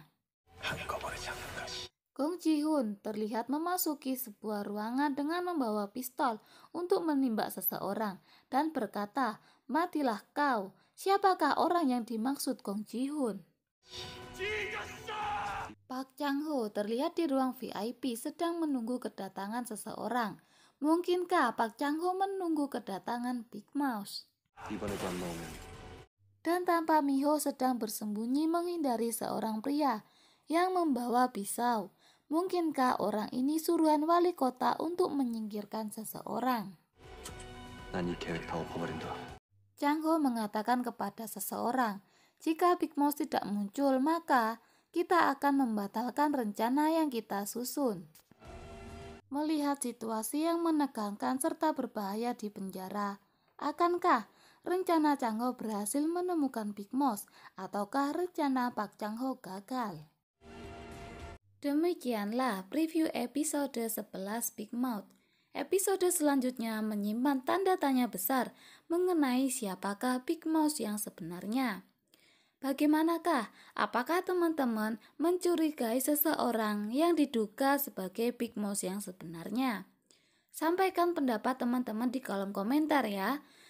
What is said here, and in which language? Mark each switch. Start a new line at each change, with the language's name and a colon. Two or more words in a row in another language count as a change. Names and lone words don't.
Korean: 한꺼번에 잡는 것이
Indonesian: Gong Ji-hoon terlihat memasuki sebuah ruangan dengan membawa pistol untuk menembak seseorang dan berkata, "Matilah kau." Siapakah orang yang dimaksud Gong Ji-hoon? Park Chang-ho terlihat di ruang VIP sedang menunggu kedatangan seseorang. Mungkinkah Park Chang-ho menunggu kedatangan Big Mouse?
Korean: 이번에도 안 나오면
Indonesian: Dan tanpa Miho sedang bersembunyi menghindari seorang pria yang membawa pisau. Mungkinkah orang ini suruhan wali kota untuk menyingkirkan seseorang?
Korean: 난 이 계획 다 엎어버린다.
Indonesian: Chang-ho mengatakan kepada seseorang, jika Big Mouse tidak muncul, maka kita akan membatalkan rencana yang kita susun. Melihat situasi yang menegangkan serta berbahaya di penjara, akankah rencana Chang-ho berhasil menemukan Big Mouse ataukah rencana Park Chang-ho gagal? Demikianlah preview episode 11 Big Mouth. Episode selanjutnya menyimpan tanda tanya besar mengenai siapakah Big Mouse yang sebenarnya. Bagaimanakah? Apakah teman-teman mencurigai seseorang yang diduga sebagai Big Mouse yang sebenarnya? Sampaikan pendapat teman-teman di kolom komentar ya.